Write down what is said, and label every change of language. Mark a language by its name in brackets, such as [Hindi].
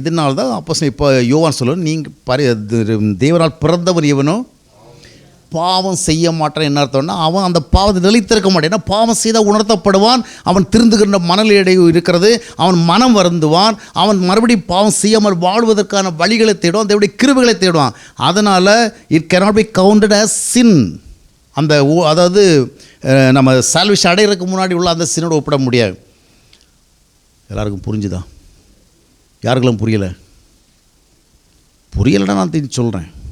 [Tamil] இதனால தான் அப்போ இப்போ யோவான் சொல்லுவோம், நீங்கள் தேவனால் பிறந்தவர் எவனோ பாவம் செய்ய மாட்டான். என்ன அர்த்தம்னா, அவன் அந்த பாவத்தை நிலைத்திருக்க மாட்டான். ஏன்னா பாவம் செய்தால் உணர்த்தப்படுவான், அவன் திருந்துகின்ற மனநிலை இருக்கிறது, அவன் மனம் வருந்துவான், அவன் மறுபடியும் பாவம் செய்யாமல் வாழ்வதற்கான வழிகளை தேடுவான், தேவனுடைய கிருபைகளை தேடுவான். [English] அதனால் it cannot be counted as sin. [Tamil] அந்த அதாவது நம்ம சால்வேஷன் அடைகிறதுக்கு முன்னாடி உள்ள அந்த சின்னோட ஒப்பிட முடியாது. எல்லாருக்கும் புரிஞ்சுதா? யாருக்கெல்லாம் புரியலைன்னா நான் சொல்கிறேன்.